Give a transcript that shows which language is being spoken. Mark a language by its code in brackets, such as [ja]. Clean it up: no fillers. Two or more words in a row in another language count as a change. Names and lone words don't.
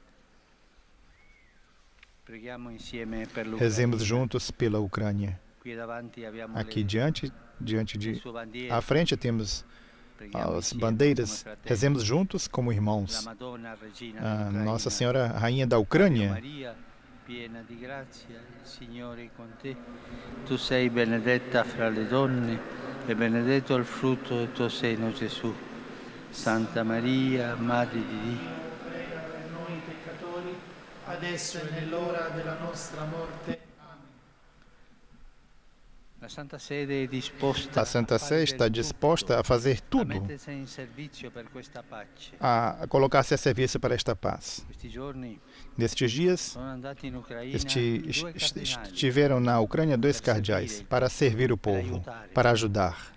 [pt] Rezemos juntos pela Ucrânia. Aqui à frente temos as bandeiras. Rezemos juntos como irmãos. Nossa Senhora, Rainha da Ucrânia. [it] Tu sei benedetta fra le donne e benedetto il frutto del tuo seno, Gesù. Santa Maria, Madre di Dio, prega per noi peccatori, adesso e nell'ora della nostra morte. [pt] A Santa Sé está disposta a fazer tudo, a colocar-se a serviço para esta paz. Nestes dias, estiveram na Ucrânia 2 cardeais para servir o povo, para ajudar.